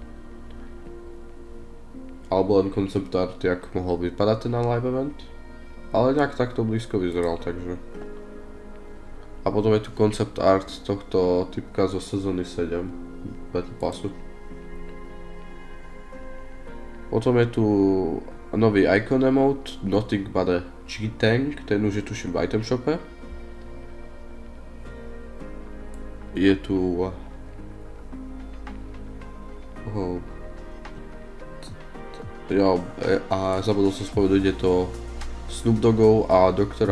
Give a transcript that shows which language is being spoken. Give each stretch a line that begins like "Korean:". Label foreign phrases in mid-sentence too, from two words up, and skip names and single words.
Slovak: Alebo len
English: concept art,
Slovak: jak mohol vypadať ten live event. Ale nejak takto blízko vyzeral, takže. A potom je tu
English: concept art
Slovak: tohto typka zo sezóny 7 Battle Passu. Potom je tu nový
English: icon emote,
Slovak: Nothing but a G-Tank, ten už je tuším v
English: item shope.
Slovak: Je tu a zabudol som spovedať, je to Snoop Doggov a Dr.